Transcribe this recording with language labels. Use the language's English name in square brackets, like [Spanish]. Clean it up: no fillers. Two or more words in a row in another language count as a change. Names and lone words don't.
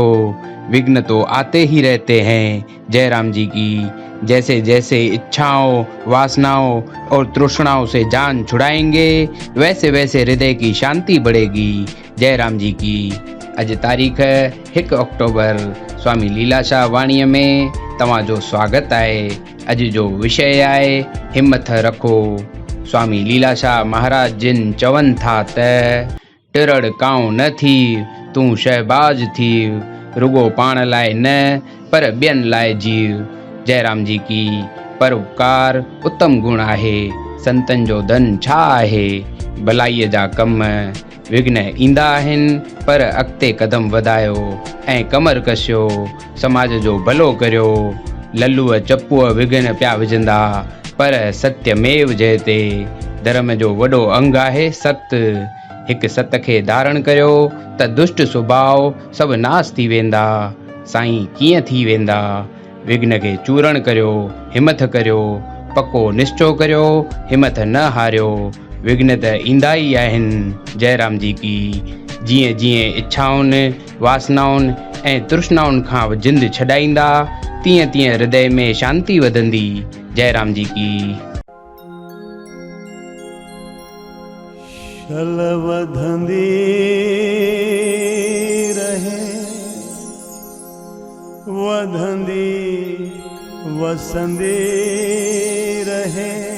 [Hindi] विघ्न तो आते ही रहते हैं। जय राम जी की। जैसे जैसे इच्छाओं, वासनाओं और तृष्णाओं से जान छुड़ाएंगे वैसे वैसे हृदय की शांति बढ़ेगी। जय राम जी की। आज तारीख है 1 अक्टूबर। [Sindhi] स्वामी लीलाशाह वाणी में तव्हांजो स्वागत आहे। अज जो विषय आहे हिम्मत रखो। स्वामी लीलाशाह महाराज जिन चवन था त टिरड़ काऊं न थी, तू शहबाज थी। रुगो पाण लाए न पर ॿियनि लाए जीव। जय राम जी की। परोपकार उत्तम गुण आहे। संतन जो धन छा आहे? भलाईअ जा कम। विघ्न ईंदा आहिनि पर अॻिते कदम वधायो ऐं कमर कसियो। समाज जो भलो करियो। लल्लूअ चपूअ विघ्न पिया विझंदा पर [Sanskrit] सत्यमेव जयते। [Sindhi] धर्म जो वॾो अंग आहे सत्य। हिकु सत खे धारण करियो त दुष्ट स्वभाव सभु नाश थी वेंदा। साईं कीअं थी वेंदा? विघ्न खे चूरण करियो, हिम्मत करियो, पको निश्चो करियो, हिम्मत न हारियो। विघ्न त ईंदा ई आहिनि। जय राम जी की। जीअं जीअं इच्छाउनि, वासनाउनि ऐं तृष्णाउनि खां जिंद छॾाईंदा तीअं तीअं हृदय में शांती वधंदी। जय राम जी की। शल वधंदी रहे, वधंदी वसंदी रहे।